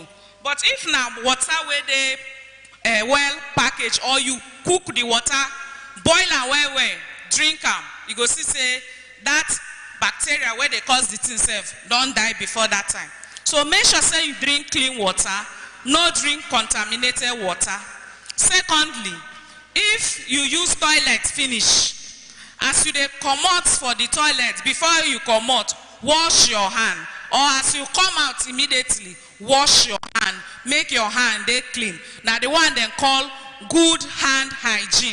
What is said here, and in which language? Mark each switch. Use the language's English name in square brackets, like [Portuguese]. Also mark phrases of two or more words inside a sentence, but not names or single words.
[Nigerian Pidgin] But if now water where they well package, or you cook the water, boil and well, drink them, you go see say that bacteria where they cause the thing self don't die before that time. So make sure say you drink clean water, no drink contaminated water. Secondly, if you use toilet finish, as you dey comot for the toilet, before you comot, wash your hand. Or as you come out immediately, wash your hand. Make your hand dey clean. Now the one they call good hand hygiene.